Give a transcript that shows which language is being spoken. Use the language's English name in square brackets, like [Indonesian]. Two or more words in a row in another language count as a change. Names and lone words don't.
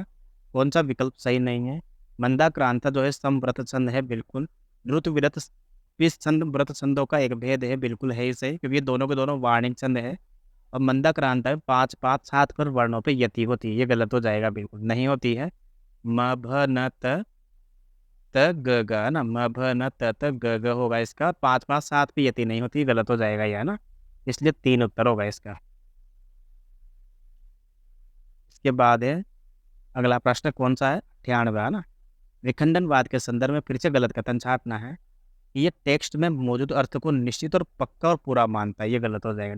[Hindi] कौन सा विकल्प सही नहीं है। मंदाक्रांता जो है समव्रत छंद है, बिल्कुल। द्रुत विरत इस छंद व्रत छंदों का एक भेद है, बिल्कुल है ही सही, क्योंकि ये दोनों के दोनों वार्णिक छंद है। और मंदाक्रांता में 5 5 7 पर वर्णों पे यति होती है, ये गलत हो जाएगा, बिल्कुल नहीं होती है। म भ न त त ग ग है ना, म भ न त त ग ग होगा इसका। 5 5 7 पे यति नहीं होती, गलत हो जाएगा ये, है ना। इसलिए 3 उत्तर होगा इसका। इसके बाद है अगला प्रश्न, कौन सा है, 98 है ना। विखंडनवाद के संदर्भ में फिर से गलत कथन छापना है। ये टेक्स्ट में मौजूद अर्थ को निश्चित और पक्का और पूरा मानता है, ये गलत हो जाएगा।